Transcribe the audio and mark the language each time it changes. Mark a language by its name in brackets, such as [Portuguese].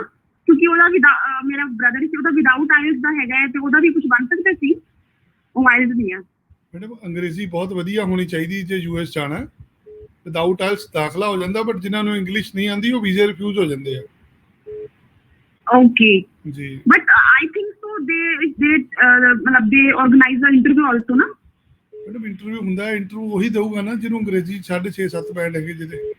[Punjabi] ਦਾ, ਕਿਉਂਕਿ ਉਹਦਾ ਮੇਰਾ ਬ੍ਰਦਰ ਸੀ, ਉਹਦਾ ਵਿਦਆਊਟ ਆਇਲਸ ਦਾ ਹੈਗਾ ਹੈ, ਤੇ ਉਹਦਾ ਵੀ ਕੁਝ ਬਣ ਸਕਦਾ ਸੀ? ਉਹ ਆਇਲਸ ਨਹੀਂ ਆ। ਮੈਡਮ, ਅੰਗਰੇਜ਼ੀ ਬਹੁਤ ਵਧੀਆ ਹੋਣੀ ਚਾਹੀਦੀ ਜੇ ਯੂਐਸ ਜਾਣਾ। ਵਿਦਆਊਟ ਆਇਲਸ ਦਾਖਲਾ ਹੋ ਜਾਂਦਾ, ਬਟ ਜਿਨ੍ਹਾਂ ਨੂੰ ਇੰਗਲਿਸ਼ ਨਹੀਂ ਆਉਂਦੀ ਉਹ ਵੀਜ਼ੇ ਰਿਫਿਊਜ਼ ਹੋ ਜਾਂਦੇ ਆ। [English] Okay, [Punjabi] ਜੀ [English] but I think so they organize the interview also, na? [Punjabi] Madam, interview ਹੁੰਦਾ, ਇੰਟਰਵਿਊ ਉਹੀ ਦਊਗਾ ਨਾ ਜਿਹਨੂੰ ਅੰਗਰੇਜ਼ੀ 6.5-7 ਬੈਂਡ ਹੈਗੇ, ਜਿਹਦੇ